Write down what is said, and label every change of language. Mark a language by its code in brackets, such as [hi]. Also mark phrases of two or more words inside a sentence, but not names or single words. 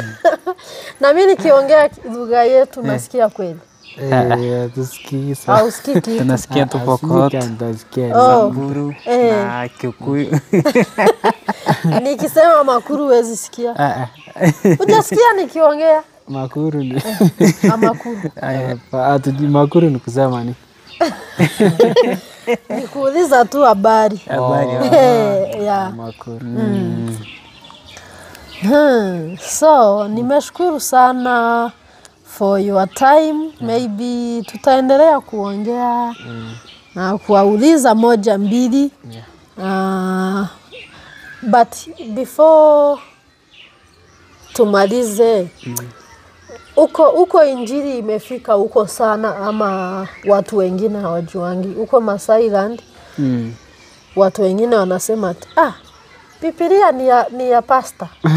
[sw] Na mimi nikiongea lugha yetu nasikia kweli. Tusikii sana. Au sikii kitu. Tunasikia tu pokot. Samburu na Kikuyu. Nikisema Makuru huwezi sikia? Hujasikia nikiongea? Makuru ni Makuru. Makuru ni kusema ni. Nikuuliza tu habari. Makuru. So, nimeshukuru sana [en] for your time. [sw] Maybe tutaendelea kuongea na kuwauliza moja mbili. But before tumalize, uko injili imefika huko sana ama watu wengine hawajuangi? Uko Masailand watu wengine wanasema Biblia ni ya pasta.